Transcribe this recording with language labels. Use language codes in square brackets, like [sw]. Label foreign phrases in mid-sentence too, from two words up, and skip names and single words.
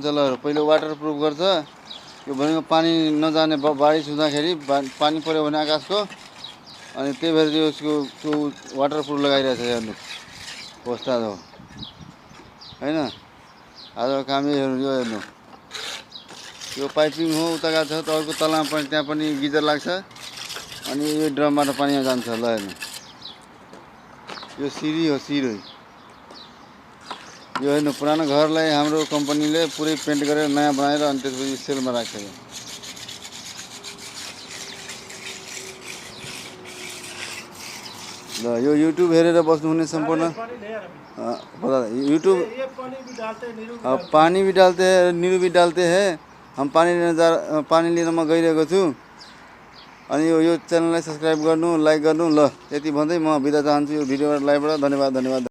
[ne] ल पहिलो वाटरप्रुफ गर्छ यो भनेको पानी नजाने बारिश हुँदाखेरि पानी पर्यो भने आकाशको अनि त्यही भएर चाहिँ यसको त्यो वाटरप्रुफ लगाइरहेछ हेर्नु उस्ताद हो हैन आज काम यो हेर्नु यो पाइपिङ हो उता गएको छ त अर्को तलमा पनि त्यहाँ पनि गिजर लाग्छ अनि यो ड्रमबाट पानी जान्छ ल हेर्नु यो सिरी हो सिरी यो हेर्नु पुरानो घरलाई हाम्रो कम्पनीले पुरै पेन्ट गरेर नयाँ बनाएर अनि त्यसपछि सेलमा राखेको ल यो युट्युब हेरेर बस्नुहुने सम्पूर्ण यूट्यूब [hi] पानी भी डालते हैं नीरू भी डालते हैं हम [ne] पानी लिन म गइरहेको छु अनि यो च्यानललाई सब्स्क्राइब गर्नु लाइक गर्नु ल यति भन्दै म बिदा चाहन्छु यो भिडियोबाट लाइभबाट धन्यवाद